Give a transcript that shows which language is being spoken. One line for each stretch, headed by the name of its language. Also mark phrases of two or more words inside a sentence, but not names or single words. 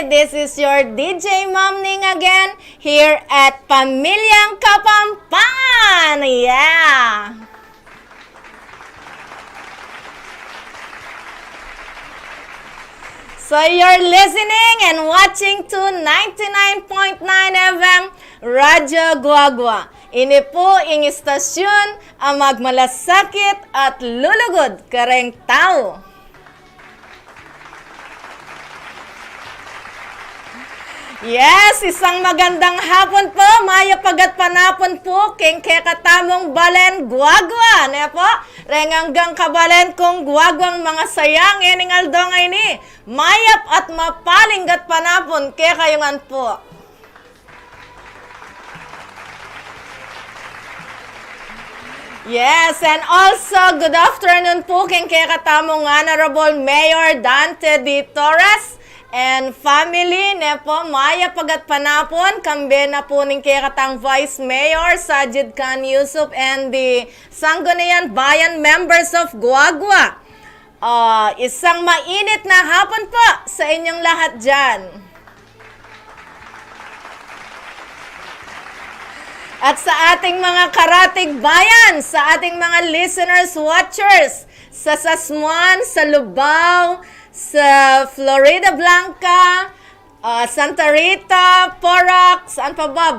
English: This is your DJ Mom Ning again here at Pamilyang Kapampangan. Yeah. So you're listening and watching to 99.9 FM Radyo Guagua.
Pampanga: Ini po ang istasyon ang magmalasakit at lulugod kareng tao.
Filipino: Yes, isang magandang hapon po,
Pampanga: maya pagat panapon po, king kekatamong balen guagwa, ne po, renganggang kabalen kong guagwang mga sayang, ening aldongay ni, mayap at mapalinggat panapon, kekayungan po.
English: Yes, and also good afternoon
Pampanga: po king kekatamong
English: Honorable Mayor Dante D. Torres and family ne po maya pagat panapon kambe na po ning kekatang Vice Mayor Sajid Khan Yusuf and the Sangguniang Bayan members of Guagua.
Filipino: Isang mainit na hapon po sa inyong lahat dyan. At sa ating mga karatig bayan, sa ating mga listeners, watchers, sa Sasmuan, sa Lubao, sa Florida Blanca, Santa Rita, Porac, saan pa ba?